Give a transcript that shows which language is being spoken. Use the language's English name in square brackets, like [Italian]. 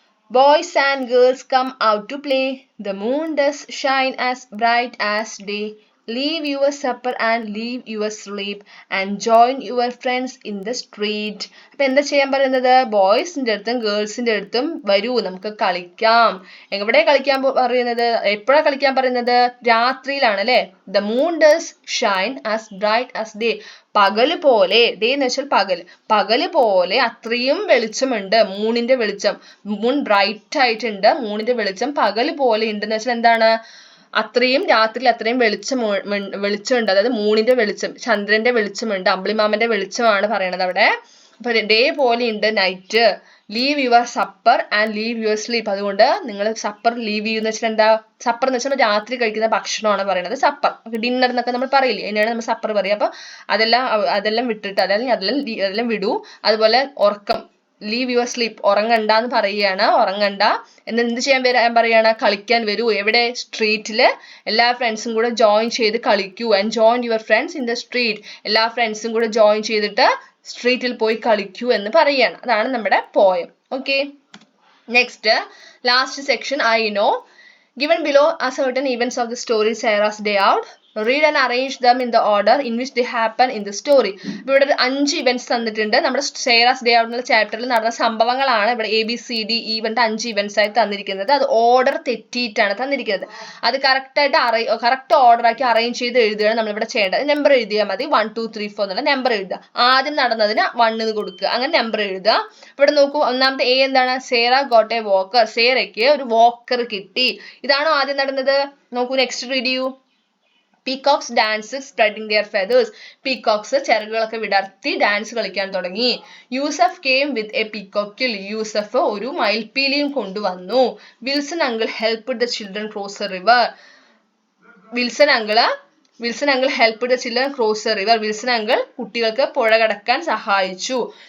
[English] Boys and girls come out to play. The moon does shine as bright as day. Leave your supper and leave your sleep and join your friends in the street. [Malayalam] അപ്പൊ എന്താ ചെയ്യാൻ പറയുന്നത്? ബോയ്സിന്റെ അടുത്തും ഗേൾസിന്റെ അടുത്തും വരൂ, നമുക്ക് കളിക്കാം. എവിടെ കളിക്കാൻ പറയുന്നത്? എപ്പോഴാ കളിക്കാൻ പറയുന്നത്? രാത്രിയിലാണ് അല്ലെ. [English] The moon does shine as bright as day. [Malayalam] പകല് പോലെ, ഡേ എന്ന് വെച്ചാൽ പകല് പോലെ അത്രയും വെളിച്ചമുണ്ട്, മൂണിന്റെ വെളിച്ചം. മൂൺ ബ്രൈറ്റ് ആയിട്ടുണ്ട്, മൂണിന്റെ വെളിച്ചം പകല് പോലെ ഉണ്ടെന്ന് വെച്ചാൽ എന്താണ്? അത്രയും രാത്രിയിൽ അത്രയും വെളിച്ചമുണ്ട്, അതായത് മൂണിന്റെ വെളിച്ചം, ചന്ദ്രന്റെ വെളിച്ചമുണ്ട്, അമ്പിളിമാമന്റെ വെളിച്ചമാണ് പറയണത് അവിടെ. അപ്പൊ ഡേ പോലെ ഉണ്ട് night. [English] Leave your supper and leave your sleep. [Malayalam] അതുകൊണ്ട് നിങ്ങൾ സപ്പർ ലീവ് ചെയ്യുന്ന വെച്ചാൽ എന്താ? സപ്പർ എന്ന് വെച്ചാൽ രാത്രി കഴിക്കുന്ന ഭക്ഷണമാണ് പറയുന്നത് സപ്പർ. ഡിന്നർ എന്നൊക്കെ നമ്മൾ പറയില്ലേ, അതിനാണ് നമ്മൾ സപ്പർ പറയുക. അപ്പൊ അതെല്ലാം വിട്ടിട്ട്, അതെല്ലാം വിടൂ. അതുപോലെ ഉറക്കം, [English] leave your sleep, [Malayalam] ഉറങ്ങണ്ടെന്ന് പറയുകയാണ്. ഉറങ്ങണ്ട, എന്ത് ചെയ്യാൻ പറയാണ്? കളിക്കാൻ വരൂ. എവിടെ? സ്ട്രീറ്റില്. എല്ലാ ഫ്രണ്ട്സും കൂടെ ജോയിൻ ചെയ്ത് കളിക്കൂ. [English] And join your friends in the street. [Malayalam] എല്ലാ ഫ്രണ്ട്സും കൂടെ ജോയിൻ ചെയ്തിട്ട് സ്ട്രീറ്റിൽ പോയി കളിക്കൂ എന്ന് പറയുകയാണ്. അതാണ് നമ്മുടെ poem. [English] Okay, next last section. I know. Given below are certain events of the story Sarah's Day Out. Read and arrange them in the order in which they happen in the story. [Malayalam] ഇവിടെ ഒരു 5 events തന്നിട്ടുണ്ട്. നമ്മുടെ സേറാസ് day out എന്നുള്ള ചാപ്റ്ററിൽ നടന്ന സംഭവങ്ങളാണ് ഇവിടെ ABCD പറഞ്ഞിട്ട് 5 ഇവന്റ്സ് ആയി തന്നിരിക്കുന്നത്. അത് ഓർഡർ തെറ്റിയിട്ടാണ് തന്നിരിക്കുന്നത്. അത് കറക്റ്റ് ഓർഡർ ആക്കി അറേഞ്ച് ചെയ്ത് എഴുതുകയാണ് നമ്മളിവിടെ ചെയ്യേണ്ടത്. നമ്പർ എഴുതിയാൽ മതി. 1 2 3 4 എന്നുള്ള നമ്പർ എഴുതുക. ആദ്യം നടന്നതിന് 1 എന്ന് കൊടുക്കുക. അങ്ങനെ നമ്പർ എഴുതുക. ഇവിടെ നോക്കൂ, ഒന്നാമത്തെ A എന്താണ്? [English] Sarah got a walker. [Malayalam] സേറയ്ക്ക് ഒരു വാക്കർ കിട്ടി. ഇതാണോ ആദ്യം നടന്നത്? നോക്കൂ, നെക്സ്റ്റ് റീഡ് ചെയ്യൂ. [English] Peacocks dance spreading their feathers. [Malayalam] Peacocks ചിറകുകളൊക്കെ വിടർത്തി ഡാൻസ് കളിക്കാൻ തുടങ്ങി. [English] Yusuf came with a peacock kill. [Malayalam] Yusuf ഒരു മയിൽപ്പീലിയും കൊണ്ടുവന്നു. [English] Wilson uncle helped the children cross a river. Wilson uncle helped the children cross a river. [Malayalam] Wilson uncle കുട്ടികൾക്ക് പുഴ കടക്കാൻ സഹായിച്ചു.